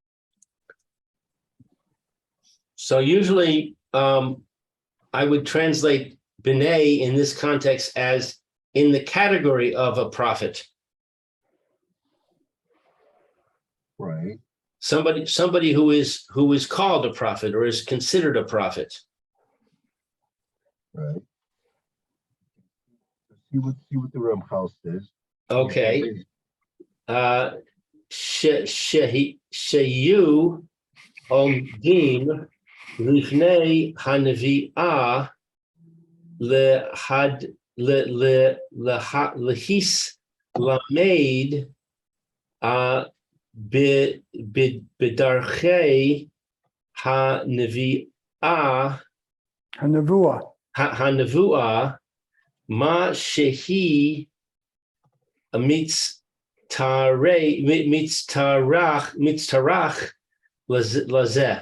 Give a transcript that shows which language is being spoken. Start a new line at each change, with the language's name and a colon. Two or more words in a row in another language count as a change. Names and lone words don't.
English: So usually I would translate B'nai in this context as in the category of a prophet. Right. Somebody who is called a prophet or is considered a prophet. Right. See what the ramchal says.
Hebrew: Okay. שיהו עומדים לפני הנביאה להת למד בדרכי הנביאה הנבואה מה שהיא מצטרך לזה.